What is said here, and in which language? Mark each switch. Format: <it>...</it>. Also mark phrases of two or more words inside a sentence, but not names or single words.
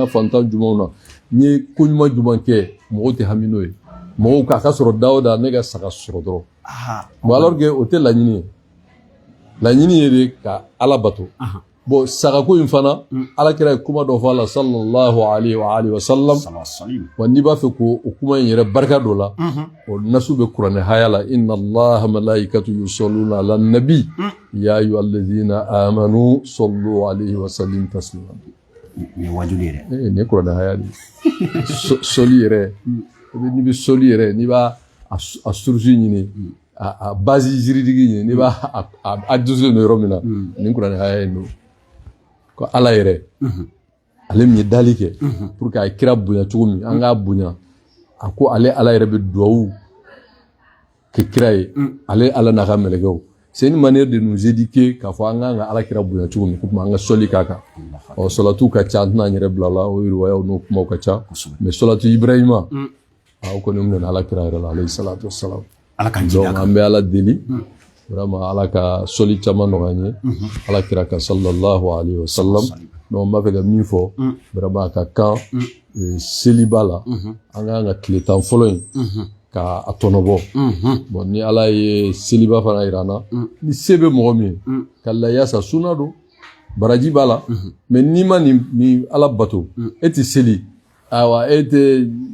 <bm>fantan jumɛnw na n ye ko ɲuman jumɛn kɛ mɔgɔw tɛ hami n'o ye mɔgɔw k'a ka sɔrɔ da o da ne ka saga sɔrɔ dɔrɔn bon</bm> <fr>alors que</fr> <bm>o tɛ laɲini ye laɲini ye de ka ala bato bon sagako in fana alakira ye kuma dɔ fɔ a la</bm> <ar>صلى الله عليه وسلم</ar> <bm>wa n'i b'a fɛ ko o kuma in yɛrɛ barika dɔ la o nasu bɛ kuranɛ haya la</bm> <ar>إن الله وملائكته يصلون على النبي يا أيها الذين آمنوا صلوا عليه وسلموا تسليما</ar> <bm>ni wajuli yɛrɛ ni kuranɛ haya de soli yɛrɛ n'i bɛ soli yɛrɛ n'i b'a a source ɲini a base jiridigi ɲini n'i b'a a dusulen don yɔrɔ min na ni kuranɛ haya in don ko ala yɛrɛ ale min ye dali kɛ</bm> <fr>pour que</fr> <bm>a ye kira bonya cogo min an k'a bonya a ko ale ala yɛrɛ bɛ duwawu kɛ kira ye ale ala n'a ka mɛlɛkɛw</bm> <fr>c'est une manière de nous éduquer</fr> <bm>k'a fɔ an k'an ka ala kira bonya cogo min ko tuma an ka sɔli k'a kan ɔ sɔlatu ka ca an tɛna an yɛrɛ bila la o riwayaw n'o kumaw ka ca mais sɔlatu ibrahima o kɔni minɛ ala kira yɛrɛ la</bm> <ar>عليه الصلاة</ar> <bm>wassalam donc an bɛ ala deli vraiment ala ka soli caman nɔgɔya an ye ala kira ka</bm> <ar>صلى الله عليه وسلم</ar> <bm>donc n b'a fɛ ka min fɔ vraiment a ka kan seliba la an k'an ka tile 10 fɔlɔ in ka a tɔnɔbɔ bon ni ala ye seliba fana yira an na ni se bɛ mɔgɔ min ye ka layasa sunna don baraji b'a la mais n'i ma nin ala bato e tɛ seli ayiwa e tɛ</bm>